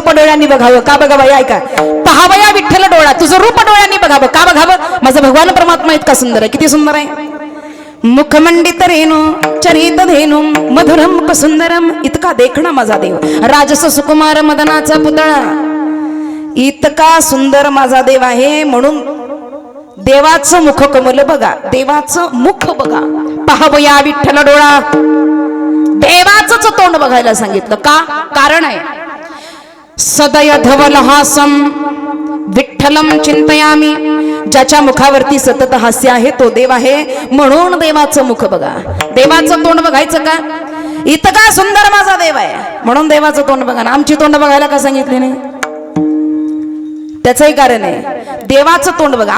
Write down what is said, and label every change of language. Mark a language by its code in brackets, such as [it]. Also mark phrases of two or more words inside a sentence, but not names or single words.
[mr] डोळ्यांनी बघावं का बघावं ऐका पहावया विठ्ठल डोळा तुझं रूप डोळ्यांनी बघावं का बघावं माझा भगवान परमात्मा इतका सुंदर आहे किती सुंदर आहे मुखमंडित रेणू चरित धेनू [sa] मधुरम सुंदरम [mr] इतका देखणा माझा देव राजस सुकुमार मदनाचा पुतळा इतका सुंदर माझा देव आहे म्हणून देवाचं मुख कमल बघा देवाचं मुख बघा पहावया विठ्ठल डोळा देवाचंच तोंड बघायला सांगितलं का कारण आहे [sa] सदय धवलहासम विठ्ठलम चिंतयामी [mr] ज्याच्या मुखावरती सतत हास्य आहे तो देव आहे म्हणून देवाचं मुख बघा देवाचं तोंड बघायचं का इतका सुंदर माझा देव आहे म्हणून देवाचं तोंड बघा ना आमची तोंड बघायला का सांगितले नाही त्याचंही कारण आहे देवाचं तोंड बघा